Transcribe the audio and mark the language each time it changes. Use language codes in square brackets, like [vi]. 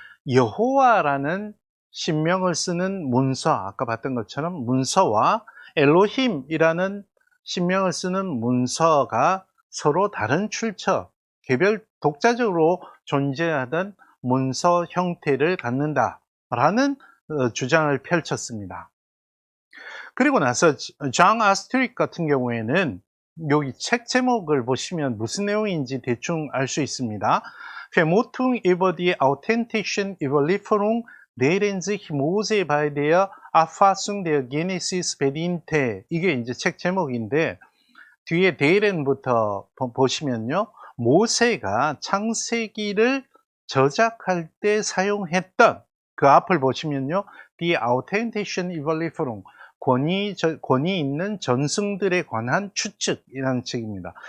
[ko] 여호와라는 신명을 쓰는 문서, 아까 봤던 것처럼 문서와 엘로힘이라는 신명을 쓰는 문서가 서로 다른 출처, 개별 독자적으로 존재하던 문서 형태를 갖는다라는 주장을 펼쳤습니다. 그리고 나서 장 아스트릭 같은 경우에는 여기 책 제목을 보시면 무슨 내용인지 대충 알 수 있습니다. [de] Vermutung über die authentischen Überlieferung deren sich Mose bei der Erfassung der Genesis bediente. [ko] 이게 이제 책 제목인데, 뒤에 데이렌부터 보시면요, 모세가 창세기를 저작할 때 사용했던 그 앞을 보시면요, [de] Die authentischen Überlieferung, [ko] 권위 있는 전승들에 관한 추측이라는 책입니다.